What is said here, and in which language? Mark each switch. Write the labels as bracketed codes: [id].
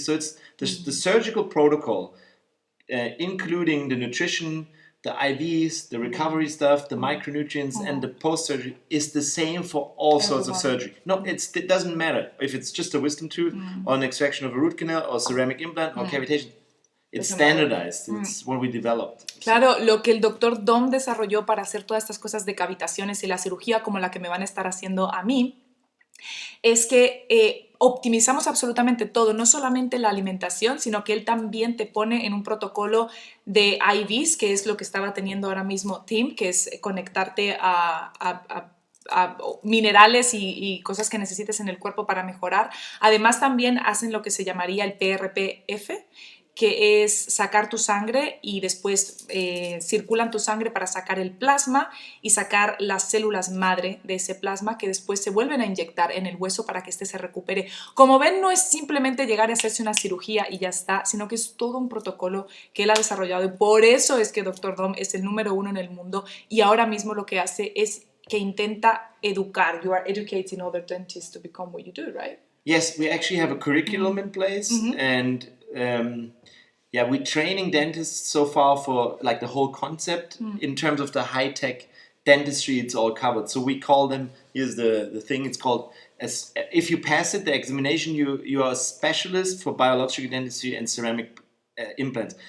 [en] So it's the surgical protocol, including the nutrition, the IVs, the recovery stuff, the micronutrients, and the post-surgery is the same for all sorts of surgery. No, it doesn't matter if it's just a wisdom tooth or an extraction of a root canal or ceramic implant or cavitation. It's standardized. It's what we developed. [es] Claro, lo que el doctor Dom desarrolló para hacer todas estas cosas de cavitaciones y la cirugía como la que me van a estar haciendo a mí es que optimizamos absolutamente todo, no solamente la alimentación, sino que él también te pone en un protocolo de IVs, que es lo que estaba teniendo ahora mismo Tim, que es conectarte a minerales y cosas que necesites en el cuerpo para mejorar. Además también hacen lo que se llamaría el PRPF, que es sacar tu sangre y después circulan tu sangre para sacar el plasma y sacar las células madre de ese plasma que después se vuelven a inyectar en el hueso para que este se recupere. Como ven, no es simplemente llegar a hacerse una cirugía y ya está, sino que es todo un protocolo que él ha desarrollado y por eso es que Dr. Dom es el número 1 en el mundo y ahora mismo lo que hace es que intenta educar. [en] You are educating other dentists to become what you do, right? Yes, we actually have a curriculum in place and we're training dentists so far for like the whole concept. In terms of the high-tech dentistry, it's all covered. So we call them, here's the thing, it's called, if you pass it, the examination, you are a specialist for biological dentistry and ceramic implants.